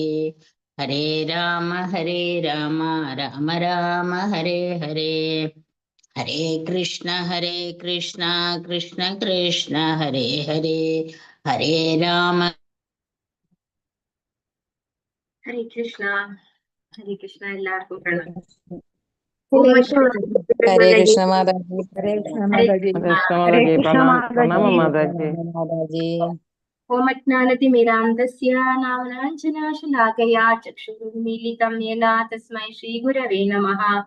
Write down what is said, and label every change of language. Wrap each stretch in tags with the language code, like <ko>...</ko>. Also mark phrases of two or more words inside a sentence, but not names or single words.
<sa>ഹരേ രാമ രാമ രാമ ഹരേ ഹരേ. ഹരേ കൃഷ്ണ കൃഷ്ണ കൃഷ്ണ ഹരേ ഹരേ. ഹരേ രാമ. ഹരേ കൃഷ്ണ</sa> <ml>എല്ലാവർക്കും പ്രണാമം.</ml> <sa>ഹരേ കൃഷ്ണ</sa> <ml>മാതാജി.</ml> <sa>ഓമജ്ഞാനതിമിരാന്തസ്യ നാമനാഞ്ജനാശലാകയാ ചക്ഷുരുന്മീലിതം യേന തസ്മൈ ശ്രീഗുരവേ നമഃ.</sa>